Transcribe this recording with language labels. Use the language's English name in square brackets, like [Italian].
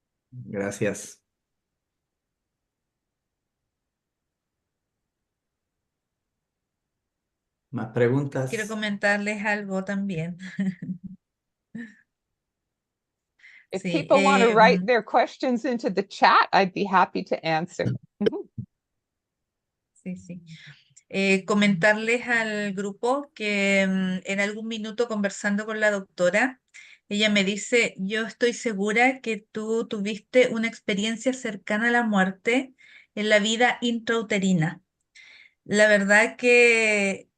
[Spanish] Gracias. ¿Más preguntas? Quiero comentarles algo también. [English] If [Spanish] Sí, [English] people want to write their questions into the chat, I'd be happy to answer. [Spanish] sí, sí. Comentarles al grupo que en algún minuto conversando con la doctora, ella me dice, yo estoy segura que tú tuviste una experiencia cercana a la muerte en la vida intrauterina. La verdad que